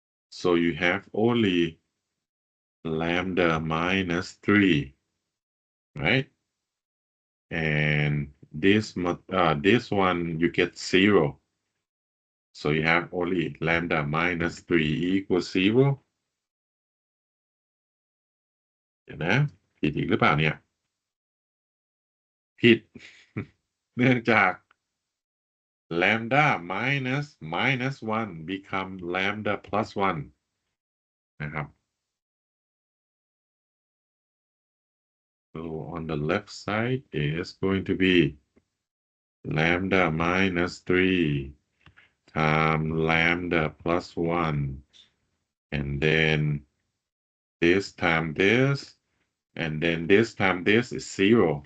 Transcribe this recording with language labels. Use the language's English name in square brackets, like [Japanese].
[English] So you have only lambda minus 3, right? And this one you get 0. So you have only lambda minus 3 equals 0. [Thai] เดี๋ยวนะผิดอีกหรือเปล่าเนี่ยผิด เนื่องจาก [English] lambda minus 1 become lambda plus 1 [Thai] นะครับ [English] So on the left side is going to be lambda minus 3 times lambda plus 1. And then this time this. And then this time this is 0.